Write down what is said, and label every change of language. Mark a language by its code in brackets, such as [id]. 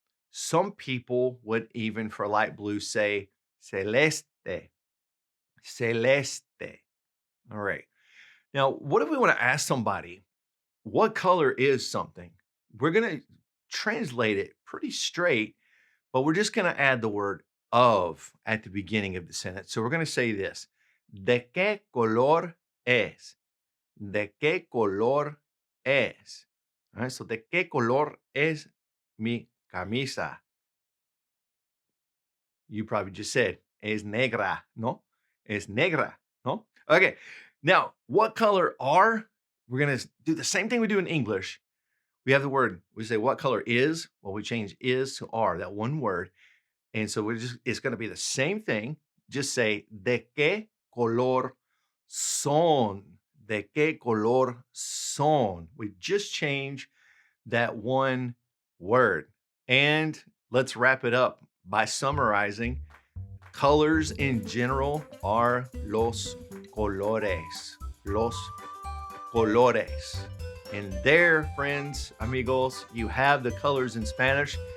[en] Some people would even for light blue say celeste, celeste. All right. Now, what if we want to ask somebody, what color is something? We're going to translate it pretty straight, but we're just going to add the word of at the beginning of the sentence. So we're going to say this: [es] ¿De qué color es? ¿De qué color es? [en] All right. So, [es] ¿de qué color es mi camisa? [en] You probably just said, [es] es negra, ¿no? Es negra, ¿no? [en] Okay. Now, what color are? We're going to do the same thing we do in English. We have the word, we say, what color is? Well, we change is to are, that one word. And so it's going to be the same thing. Just say, [es] ¿de qué color son? ¿De qué color son? [en] We just change that one word. And let's wrap it up by summarizing. Colors in general are [es] los colores. Los colores. [en] And there, friends, amigos, you have the colors in Spanish.